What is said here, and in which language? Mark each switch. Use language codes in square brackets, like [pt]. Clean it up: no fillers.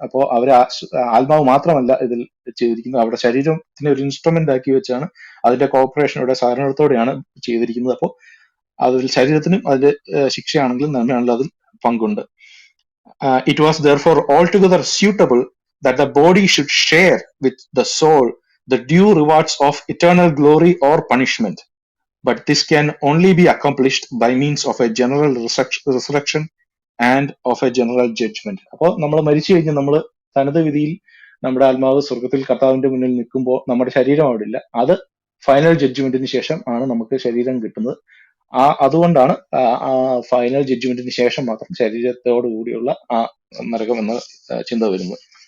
[ml] അപ്പോൾ അവർ ആത്മാവ് മാത്രമല്ല ഇതിൽ ചെയ്തിരിക്കുന്നത്, അവരുടെ ശരീരത്തിന് ഒരു ഇൻസ്ട്രുമെന്റ് ആക്കി വെച്ചാണ് അതിന്റെ കോപ്പറേഷനോടെ സഹകരണത്തോടെയാണ് ചെയ്തിരിക്കുന്നത്. അപ്പോൾ അതിൽ ശരീരത്തിനും അതിന്റെ ശിക്ഷയാണെങ്കിലും നന്മയാണെങ്കിലും അതിൽ പങ്കുണ്ട്. [en] It was therefore altogether suitable that the body should share with the soul the due rewards of eternal glory or punishment. But this can only be accomplished by means of a general resurrection and of a general judgment. [ml] അപ്പോൾ നമ്മൾ മരിച്ചു കഴിഞ്ഞാൽ നമ്മൾ തനത് വിധിയിൽ നമ്മുടെ ആത്മാവ് സ്വർഗത്തിൽ കർത്താവിന്റെ മുന്നിൽ നിൽക്കുമ്പോൾ നമ്മുടെ ശരീരം അവിടെ ഇല്ല. അത് ഫൈനൽ ജഡ്ജ്മെന്റിന് ശേഷം ആണ് നമുക്ക് ശരീരം കിട്ടുന്നത്. അതുകൊണ്ടാണ് ആ ഫൈനൽ ജഡ്ജ്മെന്റിന് ശേഷം മാത്രം ശരീരത്തോടു കൂടിയുള്ള ആ നരകം എന്ന ചിന്ത വരുന്നത്.